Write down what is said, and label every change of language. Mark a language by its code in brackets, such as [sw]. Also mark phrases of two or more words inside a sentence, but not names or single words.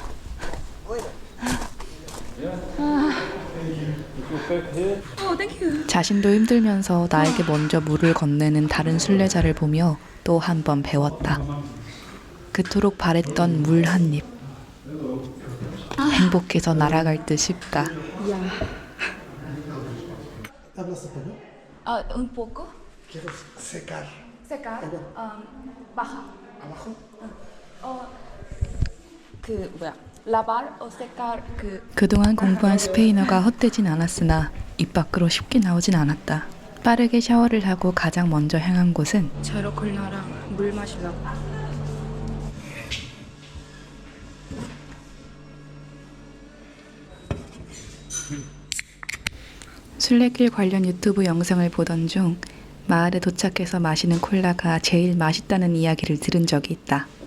[ko] 자신도 힘들면서 나에게 먼저 물을 건네는 다른 순례자를 보며 또 한 번 배웠다. 그토록 바랬던 물 한 입. 행복해서 날아갈 듯 싶다. [es] ¿Hablas español? Un poco. Quiero secar. Secar. Baja. ¿Abajo? [ko] 그 뭐야? [es] Lavar o secar 그 [ko] 그동안 공부한 스페인어가 헛되진 않았으나 입 밖으로 쉽게 나오진 않았다. 빠르게 샤워를 하고 가장 먼저 향한 곳은 제로콜라랑 물 마시려고. 순례길 관련 유튜브 영상을 보던 중 마을에 도착해서 마시는 콜라가 제일 맛있다는 이야기를 들은 적이 있다.